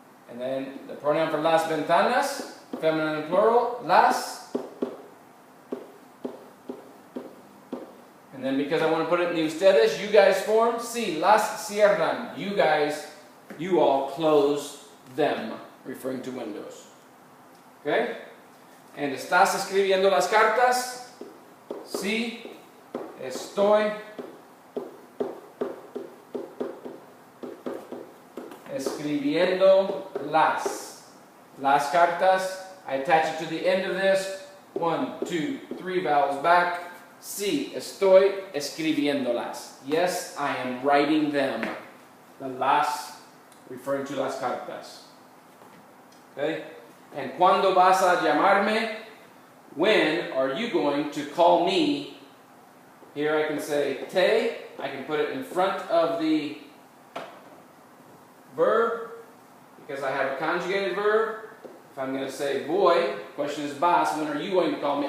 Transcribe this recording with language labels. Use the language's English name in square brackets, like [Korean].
[English] And then the pronoun for [Spanish] las ventanas, [English] feminine and plural, las. And then because I want to put it in the ustedes, you guys form, [Spanish] sí, las cierran. [English] You guys, you all close them, referring to windows. Okay? [Spanish] And estás escribiendo las cartas? Sí, estoy escribiendo las cartas. [English] I attach it to the end of this. 1, 2, 3 vowels back. [Spanish] Sí, estoy escribiéndolas. [English] Yes, I am writing them. The las referring to [Spanish] las cartas. [English] Okay? [Spanish] And cuando vas a llamarme? [English] When are you going to call me? Here I can say te. I can put it in front of the verb because I have a conjugated verb. If I'm going to say voy, question is vas, when are you going to call me?